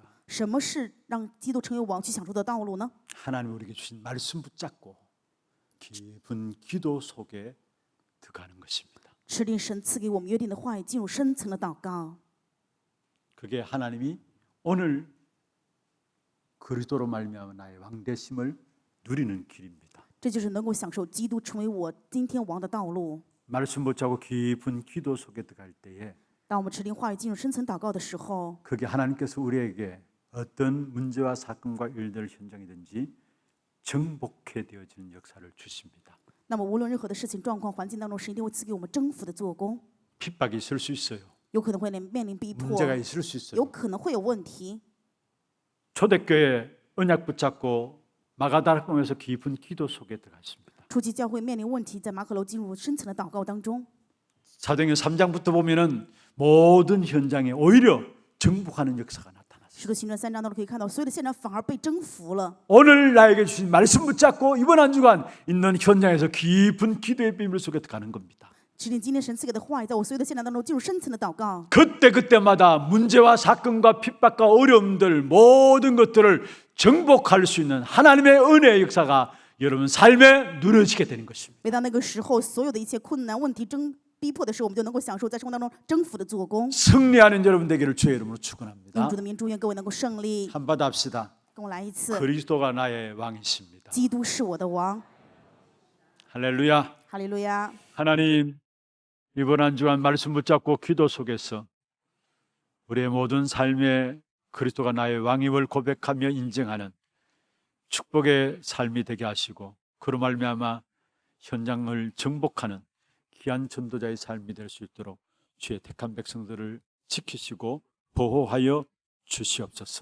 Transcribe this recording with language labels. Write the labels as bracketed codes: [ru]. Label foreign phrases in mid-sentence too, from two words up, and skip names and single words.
[zh] 什么是让基督成为王去享受的道路呢？ [ko] 하나님 우리에게 주신 말씀 붙잡고 깊은 기도 속에 들어가는 것입니다. [zh] 持定神赐给我们约定的话语，进入深层的祷告。 [ko] 그게 하나님이 오늘 그리스도로 말미암아 나의 왕 되심을 누리는 길입니다. [zh] 这就是能够享受基督成为我今天王的道路。 [ko] 말씀 붙잡고 깊은 기도 속에 들어갈 때에 [zh] 当我们持定话语进入深层祷告的时候， [ko] 그게 하나님께서 우리에게 어떤 문제와 사건과 일들 현장이든지 정복해 되어지는 역사를 주십니다. [zh] 那么无论任何的事情、状况、环境当中，神一定会赐给我们征服的做工。 [ko] 핍박이 있을 수 있어요. [zh] 有可能会面临逼迫， [ko] 문제가 있을 수 [zh] 有 [ko] 있어요. [zh] 可能会有问题。 [ko] 초대교회 언약 붙잡고 마가다락방에서 깊은 기도 속에 들어갔습니다. [zh] 初期教会面临问题，在马可楼进入深层的祷告当中。 [ko] 사도행전 3장부터 보면은 모든 현장에 오히려 정복하는 역사가 나타났어요. [zh] 使徒行传3章当中可以看到，所有的现场反而被征服了。 [ko] 오늘 나에게 주신 말씀 붙잡고 이번 한 주간 있는 현장에서 깊은 기도의 비밀 속에 들어가는 겁니다. [zh] 持定今天神赐给的话语，在我所有的现场当中进入深层的祷告。 [ko] 그때마다 문제와 사건과 핍박과 어려움들 모든 것들을 정복할 수 있는 하나님의 은혜의 역사가 여러분 삶에 누려지게 되는 것입니다. [zh] 每到那个时候，所有的一切困难、问题、逼迫的时候，我们就能够享受在生活当中征服的做工。 [ko] 승리하는 여러분 되기를 주의 이름으로 [zh] 用 [ko] 축원합니다. [zh] 主的名，祝愿各位能够胜利。 [ko] 한번 합시다. [zh] 跟我来一次， [ko] 그리스도가 나의 왕이십니다. [zh] 基督是我的王。 [ko] 할렐루야. [zh] 哈利路亚！ [ko] 하나님, 이번 한 주간 말씀 붙잡고 기도 속에서 우리의 모든 삶에 그리스도가 나의 왕임을 고백하며 인정하는 축복의 삶이 되게 하시고 그로 말미암아 현장을 정복하는 귀한 전도자의 삶이 될 수 있도록 주의 택한 백성들을 지키시고 보호하여 주시옵소서.